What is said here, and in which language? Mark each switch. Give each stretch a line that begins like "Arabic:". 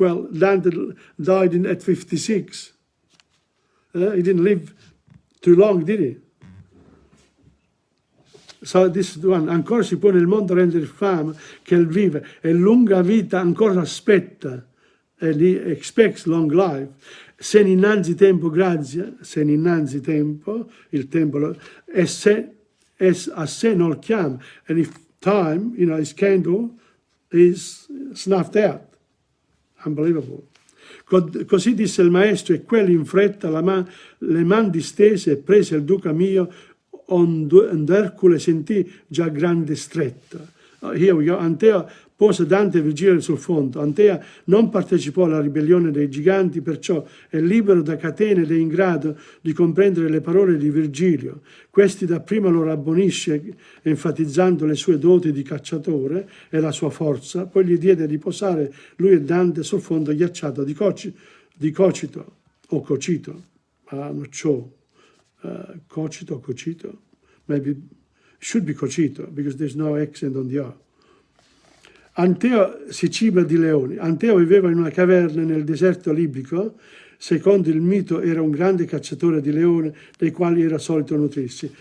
English: Well, Dante died at 56. He didn't live too long, did he? So this is the one.
Italian: Ancora si può nel mondo rendere fama, che il vive, e lunga vita ancora aspetta,
English: and he expects long life.
Italian: Se innanzi tempo grazia, se innanzi tempo, il tempo, e a sé non chiama.
English: And if time, his candle is snuffed out. Unbelievable.
Italian: Così disse il maestro, e quelli in fretta le man distese e prese il duca mio, onde Ercole sentì già grande stretta.
English: Here we go.
Italian: Antea pose Dante e Virgilio sul fondo. Antea non partecipò alla ribellione dei giganti, perciò è libero da catene ed è in grado di comprendere le parole di Virgilio. Questi dapprima lo rabbonisce, enfatizzando le sue doti di cacciatore e la sua forza, poi gli diede di posare lui e Dante sul fondo ghiacciato di cocito o cocito.
English: Not sure.
Italian: Cocito o cocito?
English: Maybe should be cocito, because there's no accent on the O.
Italian: Anteo si ciba di leoni. Anteo viveva in una caverna nel deserto libico. Secondo il mito era un grande cacciatore di leoni, dei quali era solito nutrirsi.